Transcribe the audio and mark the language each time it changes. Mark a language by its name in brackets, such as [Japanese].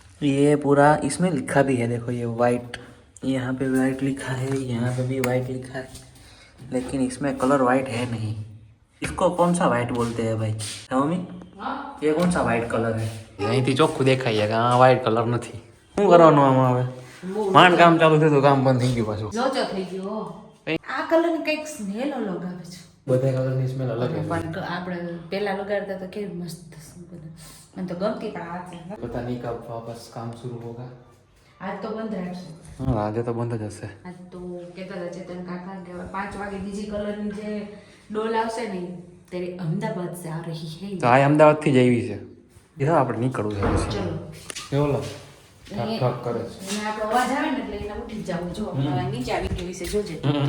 [Hindi] ये पूरा इसमें लिखा भी है देखो ये वाइट यहाँ पे वाइट लिखा है यहाँ पे भी वाइट लिखा है लेकिन इसमें कलर वाइट है नहीं इसको कौन सा वाइट बोलते हैं भाई है मम्मी ये कौन सा वाइट कलर है [Gujarati] અહીંથી ચોખ્ખું દેખાય કે આ વાઇટ કલર નથી શું કરવાનું આમાં હવે માંડ કામ ચાલુ થયું તો કામ બંધ થઈ ગયું પાછું લોચો થઈ ગયો. આ કલરની કંઈક સ્મેલ અલગ આવે છે બધા કલરની સ્મેલ અલગ પણ આપણે પેલા લગાડતા તો કેવી મસ્ત બધું મને તો ગમતી પણ આ છે [Hindi] पता नहीं कब वापस काम शुरू होगा [Gujarati] આજ તો બંધ રાખશે. हाँ આજે તો બંધ જ હશે આજ તો કહેતા હતા ચેતન કાકા કે હવે 5 વાગે બીજી કલરની જે ડોલ આવશે ને [Hindi] તેરી અમદાવાદ સે આ રહી હે. [Gujarati] તો આ અમદાવાદથી જ આવી છે એ તો આપણે નીકળવું છે પછી ચલો કેવો લો ઠક ઠક કરે છે એને આપણો અવાજ આવે ને એટલે એને ઉઠી જ જવું જો હવે નીચે આવી ગયું વિશે જોજે.